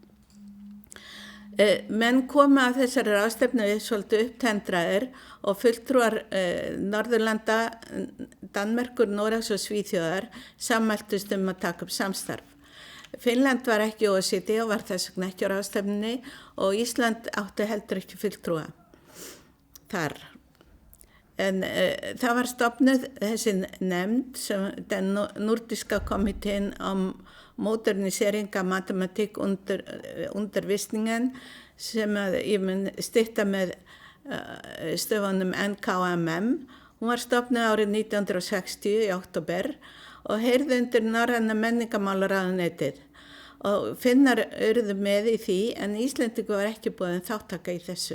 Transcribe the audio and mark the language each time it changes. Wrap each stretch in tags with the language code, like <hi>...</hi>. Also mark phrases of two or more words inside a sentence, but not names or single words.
<is>Menn koma að þessari ráðstefnu svolítið upptendraðir og fulltrúar Norðurlanda, Danmerkur, Noregs og Svíþjóðar sammæltust að taka upp samstarf. Finnland var ekki OECD og var þess vegna ekki á ráðstefnunni og Ísland átti heldur ekki fulltrúa þar. En það var stofnuð þessi nefnd sem</is> <sv>den nordiska komiteen om modernisering av matematik undervisningen</sv> <is>sem ég mun stytta með stöfunum NKMM. Hún var stofnuð árið 1960 í október og heyrði undir norræna menningarmálaráðuneytið og Finnar urðu með í því en Íslendingur var ekki boðin þáttaka í þessu.</is>